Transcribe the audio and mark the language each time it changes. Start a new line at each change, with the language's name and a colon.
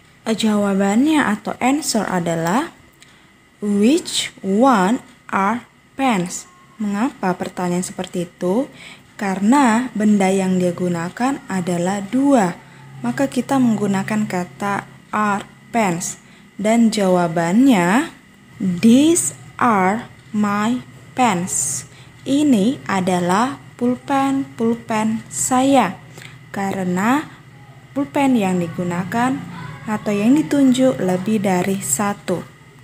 Indonesian: Jawabannya atau answer adalah
English: which one are pens?
Indonesian: Mengapa pertanyaan seperti itu? Karena benda yang dia gunakan adalah dua, maka kita menggunakan kata are pens. Dan jawabannya,
English: these are my pens.
Indonesian: Ini adalah pulpen saya karena pulpen yang digunakan atau yang ditunjuk lebih dari satu.